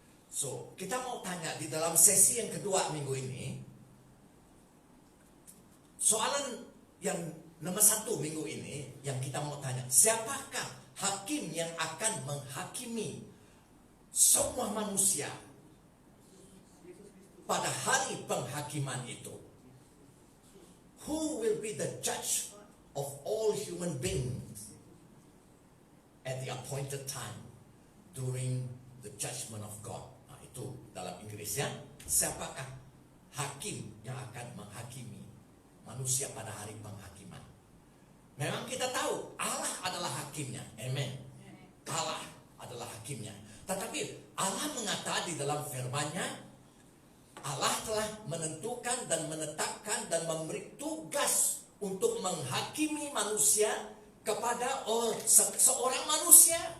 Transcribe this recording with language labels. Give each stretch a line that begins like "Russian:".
Malay: So, kita mau tanya di dalam sesi yang kedua minggu ini, soalan yang nomor 1 minggu ini yang kita mau tanya, siapakah hakim yang akan menghakimi semua manusia pada hari penghakiman itu?
English: Who will be the judge of all human beings at the appointed time during the judgment of God?
Malay: Itu dalam Inggrisnya, siapakah hakim yang akan menghakimi manusia pada hari penghakiman? Memang kita tahu Allah adalah hakimnya. Amen. Allah adalah hakimnya. Tetapi Allah mengatakan di dalam firman-Nya, Allah telah menentukan dan menetapkan dan memberi tugas untuk menghakimi manusia kepada seorang manusia.